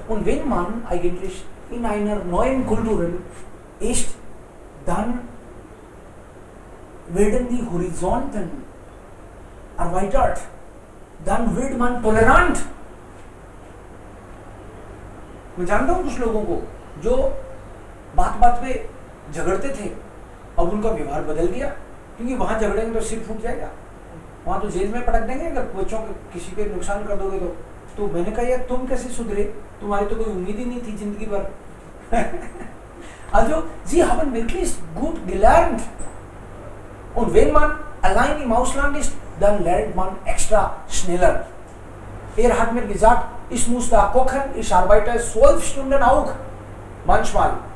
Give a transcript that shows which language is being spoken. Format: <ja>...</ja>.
<de>Und wenn man eigentlich in einer neuen Kultur ist, dann werden die Horizonten erweitert, dann wird man tolerant.</de> <hi>मैं जानता हूँ कुछ लोगों को जो बात बात पे झगड़ते थे, अब उनका व्यवहार बदल गया, क्योंकि वहां झगड़ेंगे तो सिर फूट जाएगा, वहां तो जेल में पटक देंगे अगर बच्चों के किसी पे नुकसान कर दोगे तो मैंने कहा यार तुम कैसे सुधरे, तुम्हारी तो कोई उम्मीद ही नहीं थी जिंदगी भर।</hi> <de>Also, sie haben wirklich gut gelernt. Und wenn man allein im Ausland ist, dann lernt man extra schneller. Hat mir gesagt, ich muss da kochen, ich arbeite 12 Stunden auch. Manchmal.</de>